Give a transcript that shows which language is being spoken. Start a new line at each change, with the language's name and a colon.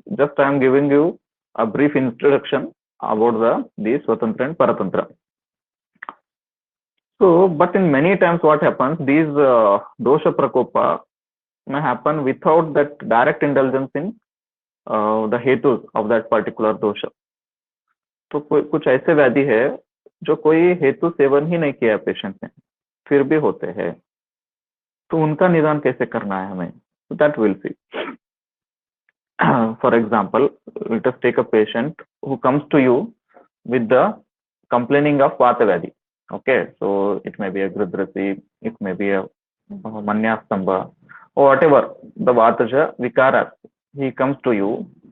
English: Just I am giving you a brief introduction about the Swatantra and Paratantra. So, but in many times what happens, these dosha prakopa may happen without that direct indulgence in the hetus of that particular dosha.
Hindi: तो कुछ ऐसे व्याधि है जो कोई हेतु seven ही नहीं किया है पेशेंट ने, फिर भी होते हैं, तो उनका निदान कैसे करना है हमें,
English: that we'll see. For example, let us take a patient who comes to you with the complaining of Vata Vyadhi. Okay, so it may be a Gridrasi, it may be a Manyastamba, or whatever the Vataja Vikaras. He comes to you.